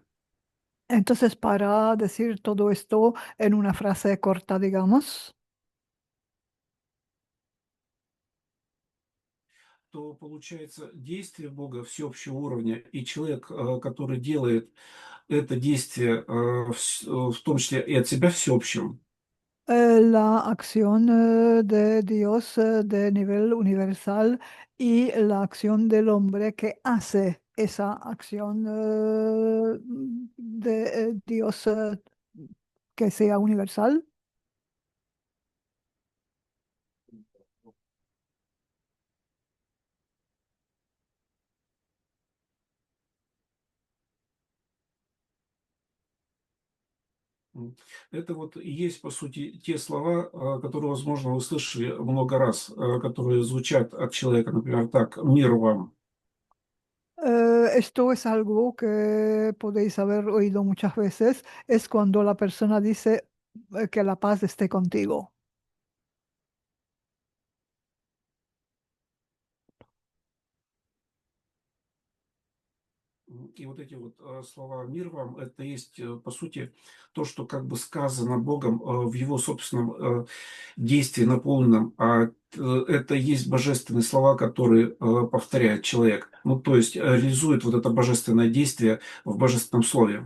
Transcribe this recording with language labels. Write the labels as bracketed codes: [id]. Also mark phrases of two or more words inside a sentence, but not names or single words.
[es] Entonces, para decir todo esto en una frase corta, digamos, [ru] то получается действие Бога всеобщего уровня, и человек, который делает это действие, в том числе и от себя всеобщим, [es] la acción de Dios de nivel universal y la acción del hombre que hace esa acción de Dios que sea universal. [ru] м, это вот и есть, по сути, те слова, которые, возможно, вы слышали много раз, которые звучат от человека, например, так: "Мир вам". [es] Esto es algo que podéis haber oído muchas veces, es cuando la persona dice que la paz esté contigo. [ru] И вот эти вот, слова "мир вам" — это есть, по сути, то, что как бы сказано Богом, в Его собственном, действии наполненном, это есть божественные слова, которые, повторяет человек. Ну, то есть, реализует вот это божественное действие в божественном слове.